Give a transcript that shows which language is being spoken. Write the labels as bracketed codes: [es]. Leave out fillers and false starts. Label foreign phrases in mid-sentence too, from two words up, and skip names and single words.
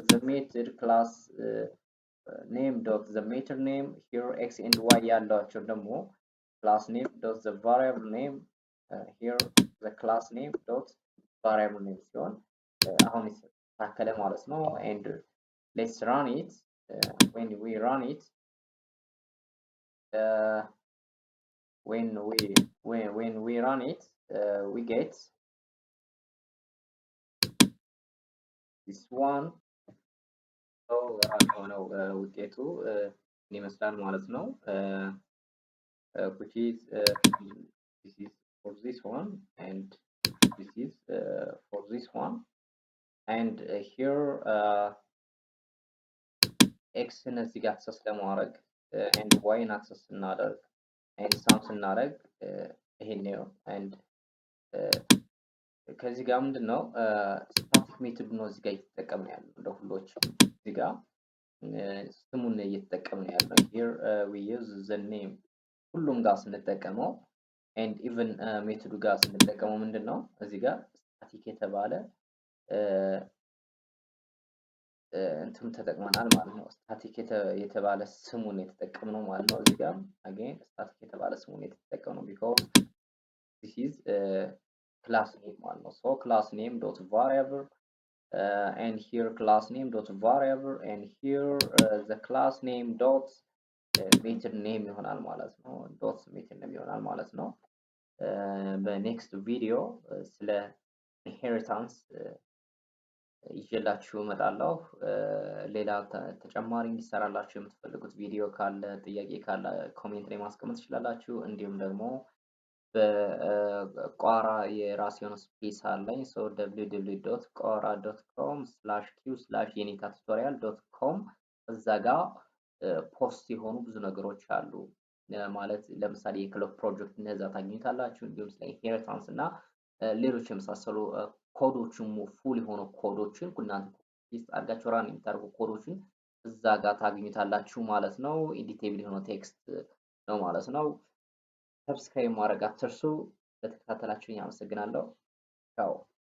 [en] the method class name dot the method name here x and y [am] ያላቸው ደግሞ [en] class name dot the variable name here the class name dot variable name [am] ሲሆን አሁን ታከለ ማለት ነው። [en] and let's run it when we run it when we run it we get this one [am] ራቅ የሆነው ውጤቱ ይመስላል ማለት ነው። [en] which is this is for this one and this is for this one and here [am] ኤክስን እዚህ ጋር አክሰስ ለማድረግ and ዋይን አክሰስ ስናደርግ and ሳም ስናደርግ ይሄን ነው and ከዚህ ጋር ምንድነው [en] static method [am] ነው እዚህ ጋር እየተጠቀምን ያለው እንደ ሁሎች እዚህ ጋር ስሙን እየተጠቀምን ያለው [en] here we use the name [am] ሁሉም ጋር ስንጠቀመው and even ሜቶዱ ጋር ስንጠቀመው ምንድነው እዚህ ጋር ስታቲክ የተባለ እንትን ተጠቅመናል ማለት ነው። ስታቲክ የተባለ ስሙን የተጠቀምነው ማለት ነው። እዚህ ጋር again ስታቲክ የተባለ ስሙን የተጠቀምነው [en] because this is class name [am] ማለት ነው። [en] so class name dot variable and here class name dot variable and here the class name dot method name [am] ይሆናል ማለት ነው። [en] dot method name [am] ይሆናል ማለት ነው። በኔክስት ቪዲዮ ስለ [en] inheritance [am] ይዤላችሁ እመጣለሁ። ሌላ ተጨማሪ እንዲሰራላችሁ የምትፈልጉት ቪዲዮ ካለ ጥያቄ ካለ ኮሜንት ላይ ማስቀመጥ ትችላላችሁ። እንዲሁም ደግሞ በቋራ የራሴ የሆነ ስፔስ አለኝ so www.quora.com/q/yeneta-tutorial.com እዛ ጋር ፖስት የሆኑ ብዙ ነገሮች አሉ። ማለት ለምሳሌ የክለብ ፕሮጀክት እነዛ ታገኙታላችሁ። እንዲሁም ስለ ኢንሄሪታንስ እና ሌሎች የመሳሰሉ ኮዶችን ፉል የሆኑ ኮዶችን እናንተ ቴስት አድርጋችሁ ራን የምታደርጉ ኮዶችን እዛ ጋር ታገኙታላችሁ ማለት ነው። ኤዲቴብል የሆነ ቴክስት ነው ማለት ነው። ሰብስክራይብ ማድረግ አትርሱ። ለተከታተላችሁኝ አመሰግናለሁ። ቻው